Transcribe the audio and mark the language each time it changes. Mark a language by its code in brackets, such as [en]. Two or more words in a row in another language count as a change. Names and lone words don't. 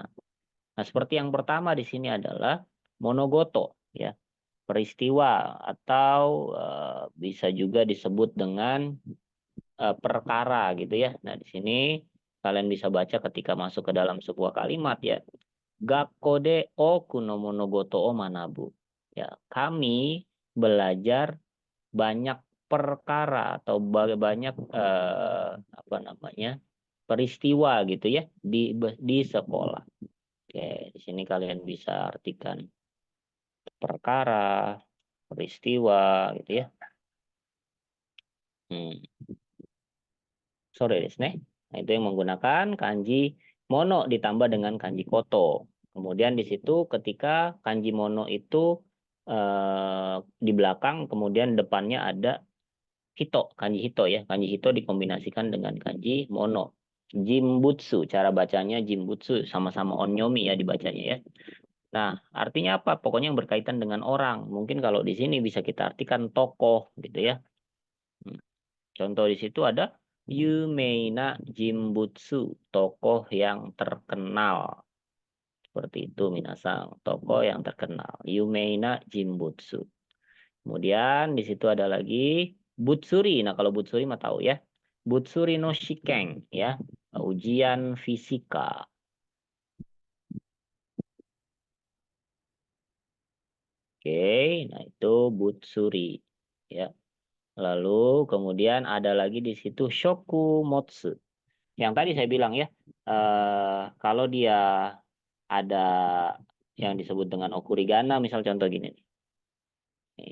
[id] Nah, seperti yang pertama di sini adalah monogoto ya. Peristiwa atau bisa juga disebut dengan perkara gitu ya. Nah, di sini kalian bisa baca ketika masuk ke dalam sebuah kalimat ya. [ja] 学校で多くの物事を学ぶ. [id] Ya, kami belajar banyak perkara atau banyak apa namanya? Peristiwa gitu ya di sekolah. Oke, di sini kalian bisa artikan perkara, peristiwa gitu ya. [ja] Hmm. それですね. [id] Nah, itu yang menggunakan kanji mono ditambah dengan kanji koto. Kemudian di situ ketika kanji mono itu di belakang kemudian depannya ada hito, kanji hito ya. Kanji hito dikombinasikan dengan kanji mono. Jimbutsu, cara bacanya jimbutsu sama-sama onyomi ya dibacanya ya. Nah, artinya apa? Pokoknya yang berkaitan dengan orang. Mungkin kalau di sini bisa kita artikan tokoh gitu ya. Hmm. Contoh di situ ada [ja] 有名な人物, [id] tokoh yang terkenal. Seperti itu minasang, tokoh yang terkenal. [ja] 有名な人物. [id] Kemudian di situ ada lagi Butsuri. Nah, kalau Butsuri mah tahu ya. [ja] 物理の試験 [id] ya, ujian fisika. Oke, nah itu Butsuri ya. Lalu kemudian ada lagi di situ Shokumotsu. Yang tadi saya bilang ya, kalau dia ada yang disebut dengan okurigana, misal contoh gini nih.